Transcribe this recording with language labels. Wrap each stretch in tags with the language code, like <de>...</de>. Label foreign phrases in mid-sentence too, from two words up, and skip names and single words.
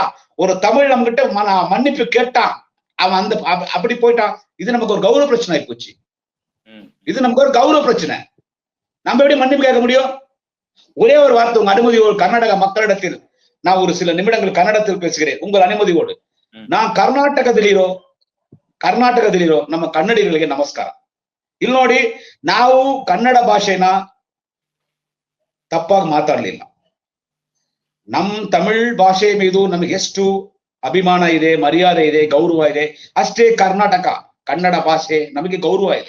<ta>ஒரு தமிழ் நம்ம கிட்ட மன்னிப்பு கேட்டான், அவன் அந்த அப்படி போயிட்டான். இது நமக்கு ஒரு கௌரவ பிரச்சனை ஆகி போச்சு. இது நமக்கு ஒரு கௌரவ பிரச்சனை. நம்ம எப்படி மன்னிப்பு கேட்க முடியும்? ஒரே ஒரு வார்த்தை உங்க அனுமதி, ஒரு கர்நாடக மக்களிடத்தில் நான் ஒரு சில நிமிடங்கள் கன்னடத்தில் பேசுகிறேன் உங்கள் அனுமதியோடு.</ta> <kn>நான் ಕರ್ನಾಟಕದಲ್ಲಿರೋ ನಮ್ಮ ಕನ್ನಡಿಗರಿಗೆ ನಮಸ್ಕಾರ. ಇಲ್ಲಿ ನೋಡಿ, ನಾವು ಕನ್ನಡ ಭಾಷೆನ ತಪ್ಪಾಗಿ ಮಾತಾಡ್ಲಿಲ್ಲ. ನಮ್ ತಮಿಳ್ ಭಾಷೆ ಮೀದು ನಮಗೆ ಎಷ್ಟು ಅಭಿಮಾನ ಇದೆ, ಮರ್ಯಾದೆ ಇದೆ, ಗೌರವ ಇದೆ, ಅಷ್ಟೇ ಕರ್ನಾಟಕ ಕನ್ನಡ ಭಾಷೆ ನಮಗೆ ಗೌರವ ಇದೆ.</kn>